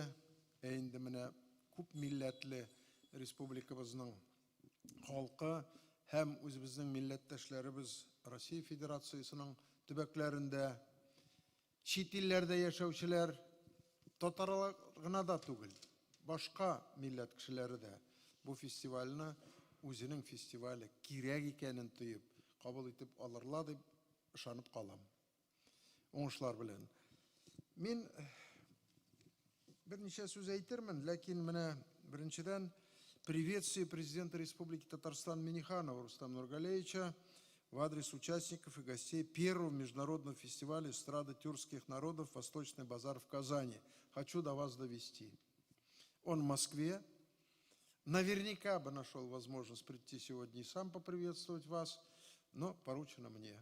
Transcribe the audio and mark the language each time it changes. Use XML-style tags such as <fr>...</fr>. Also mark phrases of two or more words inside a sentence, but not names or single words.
<tt>Инде менә күп милләтле республикабызның халкы һәм үзебезнең милләттәшләребез Россия Федерациясының төбәкләрендә, чит илләрдә яшәүчеләр, татарлар гына да түгел, башка милләт кешеләре дә бу фестивальне үзенең фестивале кирәк икәнен тоеп, кабул итеп алырлар дип ышанып калам. Уңышлар белән. Мин берничә сүз әйтермен, ләкин менә беренчедән</tt> <ru>приветствие президента Республики Татарстан Минниханова Рустама Нургалиевича в адрес участников и гостей первого международного фестиваля эстрады тюркских народов «Восточный базар» в Казани. Хочу до вас довести. Он в Москве. Наверняка бы нашел возможность прийти сегодня и сам поприветствовать вас, но поручено мне.</ru>